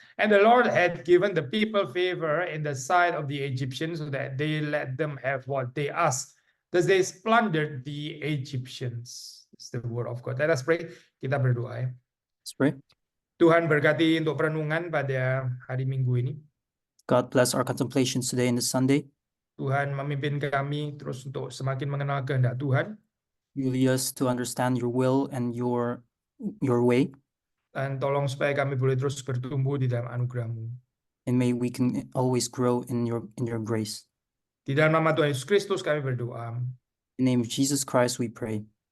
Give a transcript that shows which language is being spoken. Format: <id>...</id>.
<en>And the Lord had given the people favor in the sight of the Egyptians, so that they let them have what they asked. Thus they plundered the Egyptians. It's the word of God. Let us pray.</en> <id>Kita berdoa ya.</id> <en>Let's pray.</en> <id>Tuhan berkati untuk perenungan pada hari Minggu ini.</id> <en>God bless our contemplations today and this Sunday.</en> <id>Tuhan memimpin kami terus untuk semakin mengenal kehendak Tuhan.</id> <en>You lead us to understand your will and your way,</en> <id>Dan tolong supaya kami boleh terus bertumbuh di dalam anugerah-Mu.</id> <en>and may we can always grow in your grace.</en> <id>Di dalam nama Tuhan Yesus Kristus kami berdoa.</id> <en>In the name of Jesus Christ we pray.</en>